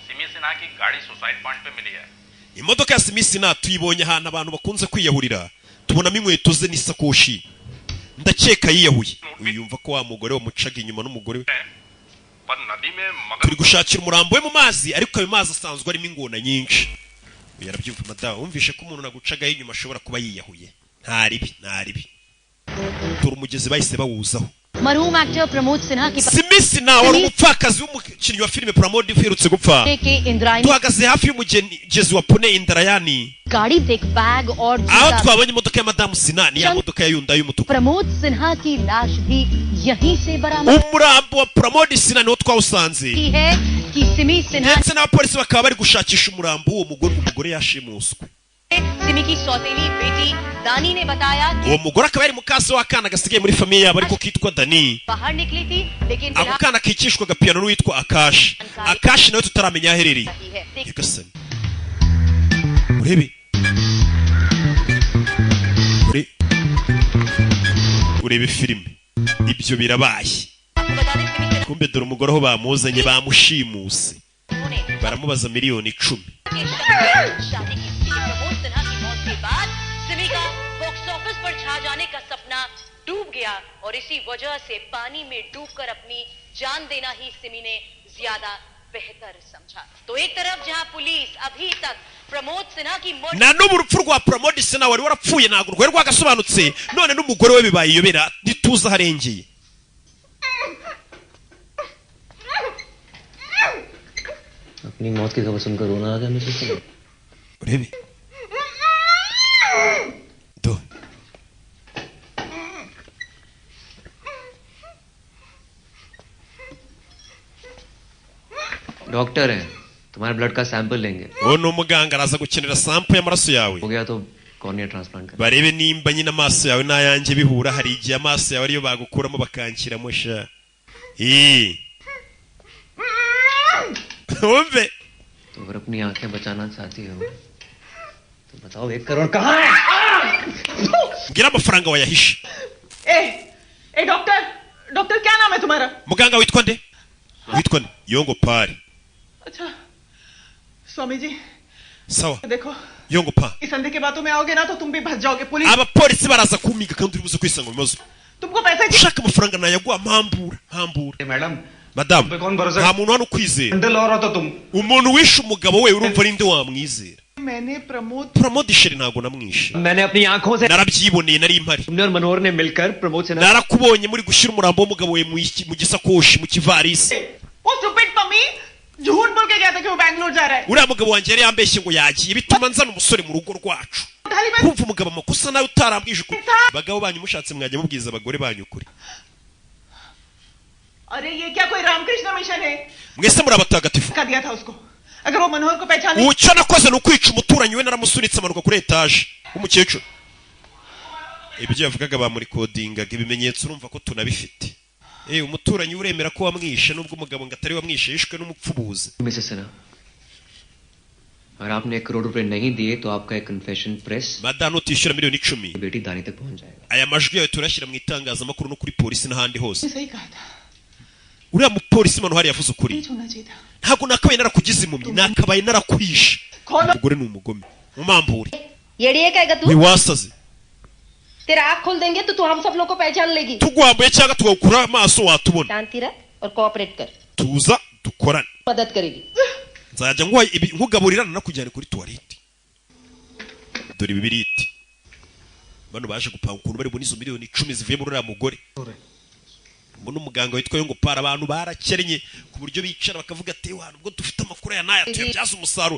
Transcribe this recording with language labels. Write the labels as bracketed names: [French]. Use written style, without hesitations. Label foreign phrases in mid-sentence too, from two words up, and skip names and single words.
[Kinyarwanda] imodoka ya Simisina tuyibonye ahantu abantu bakunze kwiyahurira tubonamo inkweto ze n'isakoshi ndakeka yiyahuye uyumva ko wa mugore wamucaga inyuma n'umugore we turi gushakira umurambo we mu mazi ariko ayo mazi asanzwe arimo ingona nyinshi yarabyumva madawa wumvishe ko umuntu nagucaga inyuma ashobora kuba yiyahuye ntaribi turi umugezi bahise bawuzaho [Hindi] मरहूम एक्टर प्रमोद सिन्हा की [Kinyarwanda] Simisina wari umupfakazi w'umukinnyi wa filime Pramodi uherutse gupfa tuhagaze hafi y'umugezi wa Pune Indrayani [Hindi] गाड़ी देख बैग और [Kinyarwanda] aho twabonye imodoka ya Madamu Sina ni ya modoka ya Hyundai y'umutuku [Hindi] प्रमोद सिन्हा की लाश भी यहीं से बरामद [Kinyarwanda] umurambo wa Pramodi Sina niwo twawusanze [Hindi] है कि सिमी सिन्हा [Kinyarwanda] ndetse n'abapolisi bakaba bari gushakisha umurambo uwo umugore yashimuswe [Hindi] सिमी की सौतेली बेटी दानी ने बताया [Kinyarwanda] uwo mugore akaba yari mukase w'akana gasigaye muri famiye yabo ariko kitwa Dani [Hindi] बाहर निकली थी लेकिन [Kinyarwanda] ako kana kikishwa gapiyano n'uwitwa Akashi nawe tutaramenya aherereye yagasani urebe filime ibyo birabaye kumbe dore umugore aho bamuzanye bamushimuse baramubaza miliyoni 10 [Hindi] डूब गया और इसी वजह से पानी में डूबकर अपनी जान देना ही सिमी ने ज्यादा बेहतर समझा तो एक तरफ जहां पुलिस अभी तक प्रमोद सिन्हा की [Kinyarwanda] na n'ubu urupfu rwa Pramod Sina wari warapfuye ntabwo rwari rwagasobanutse none n'umugore we bibaye iyobera ntituza harengeye [Hindi] अपनी मौत की खबर सुनकर रोना आ गया मुझे [Kinyarwanda] urebe do [Hindi] डॉक्टर है तुम्हारे ब्लड का सैंपल लेंगे [Kinyarwanda] uwo ni umuganga araza gukenera sample y'amaraso yawe [Hindi] हो गया तो [English] cornea transplant [Hindi] कर [Kinyarwanda] barebe nimba nyine amaso yawe n'ayanjye bihura hari igihe amaso yawe ariyo bagukuramo bakanshyiramo sha wumve [Hindi] तो अगर अपनी आंखें बचाना चाहती हो तो बताओ 1 करोड़ कहाँ है [Kinyarwanda] ngira amafaranga wayahishe [Hindi] ए डॉक्टर क्या नाम है तुम्हारा [Kinyarwanda] muganga witwa nde Yongo Pari [Hindi] अच्छा स्वामी जी [Kinyarwanda] sawa [Hindi] देखो [Kinyarwanda] Yongo Pa [Hindi] इस अंधे के बातों में आओगे ना तो तुम भी भज जाओगे पुलिस [Kinyarwanda] abapolisi baraza kumiga kandi uri buze kwisanga mu bibazo [Hindi] तुमको पैसे [Kinyarwanda] ushaka amafaranga nayaguha mpambura [Hindi] मैडम [Kinyarwanda] madamu nta muntu hano ukwizera umuntu wishe umugabo we urumva ari nde wamwizera [Hindi] मैंने [Kinyarwanda] Pramod Sheri ntabwo namwishe [Hindi] मैंने अपनी आंखों से [Kinyarwanda] narabyiboneye nari impari [Hindi] तुमने और मनोहर ने मिलकर प्रमोद सिन्हा [Kinyarwanda] narakubonye muri gushyira umurambo w'umugabo we mu gisakoshi mu kivarisi [Hindi] वो स्टूपिड मम्मी झूठ बोल के कहता कि वो बैंगलोर जा रहा है [Kinyarwanda] uriya mugabo wanjye yari yambeshye ngo yagiye bituma nzana umusore mu rugo rwacu kumva umugabo amakosa nawe utarambwije ukuri abagabo banyu mushatse mwajya mubwiza abagore banyu ukuri [Hindi] अरे ये क्या कोई रामकृष्ण मिशन है? [Kinyarwanda] mwese muri abatagatifu [Hindi] कर दिया था उसको। अगर वो मनोहर को पहचान नहीं। [Kinyarwanda] ucyo nakoze no kwica umuturanyi we naramusunitse amanuka kuri etage w'umukecuru. Ibyo yavugaga ba muri codingaga ibimenyetso urumva ko tunabifite. Umuturanyi uremera ko wamwishe nubwo umugabo ngatari wamwishe yishwe n'umupfubuzi. [Hindi] अगर आपने 1 करोड़ रुपए नहीं दिए तो आपका एक [English] confession press [Kinyarwanda] madano tishyura miliyoni 10 [Hindi] बेटी दानी तक पहुंच जाएगा. [Kinyarwanda] aya majwi yawe turashyira mu itangazamakuru no kuri polisi n'ahandi hose. [Hindi] सही कहा था. [Kinyarwanda] uriya mupolisi mano hari yavuze ukuri. ntago nakabaye narakugize impumyi nakabaye narakwishe. umugore ni umugome umambure. [Hindi] येड़िए कहेगा तू? [Kinyarwanda] wiwasaze. [Hindi] तेरा आँख खोल देंगे तो तू हम सब लोग को पहचान लेगी. [Kinyarwanda] tugwambuye cyangwa tugakura amaso watubona. [Hindi] शांति रख और कोऑपरेट कर. [Kinyarwanda] tuza dukorane. [Hindi] मदद करेगी. [Kinyarwanda] nzajya nkugaburirana nakujyana kuri toilette. dore bibiriti. bano baje gupanga ukuntu bari bunizo miliyoni 10 zivuye muri uriya mugore. mbona umuganga witwa yo ngo para abantu barakennye ku buryo bicara bakavuga ati wa nubwo dufite amakuru ya naya tuyabyaza umusaruro.